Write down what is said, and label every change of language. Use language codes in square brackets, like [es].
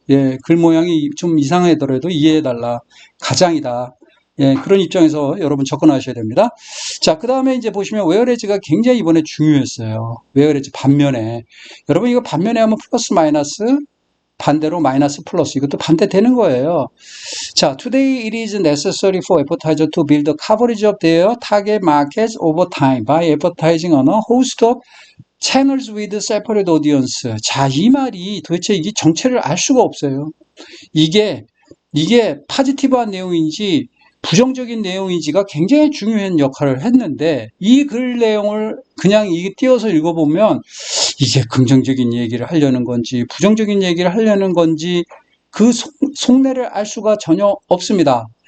[ko] 예, 글 모양이 좀 이상하더라도 이해해달라. 가장이다. 예, 그런 입장에서 여러분 접근하셔야 됩니다. 자, 그 다음에 이제 보시면 웨어레즈가 굉장히 이번에 중요했어요. 웨어레즈 반면에. 여러분 이거 반면에 하면 플러스 마이너스, 반대로 마이너스 플러스, 이것도 반대되는 거예요. [en] 자, today it is necessary for advertiser to build the coverage of their target markets over time by advertising on a host of channels with separate audience. [ko] 자, 이 말이 도대체 이게 정체를 알 수가 없어요. 이게 파지티브한 내용인지 부정적인 내용인지가 굉장히 중요한 역할을 했는데 이 글 내용을 그냥 이게 띄어서 읽어보면 이게 긍정적인 얘기를 하려는 건지 부정적인 얘기를 하려는 건지 그 속내를 알 수가 전혀 없습니다.